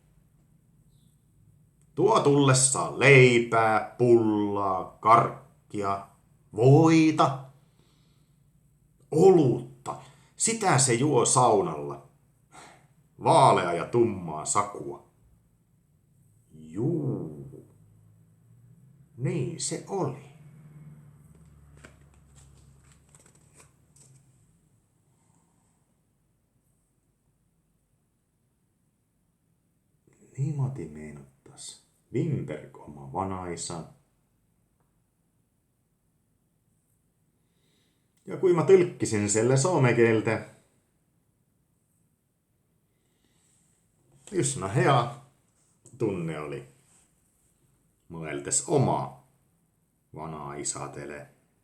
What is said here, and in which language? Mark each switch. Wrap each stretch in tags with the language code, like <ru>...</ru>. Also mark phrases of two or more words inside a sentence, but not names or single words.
<fi>Tuo tullessaan leipää, pullaa, karkkia, voita, olutta. Sitä se juo saunalla. Vaalea ja tummaa sakua. Juu. Niin se oli.</fi> <et>Niimoodi meenuttas Wimberg oma vanaisa. Ja kui ma tõlkisin selle soome keelde, üsna hea tunne oli mõeldes oma vanaisadele.</et>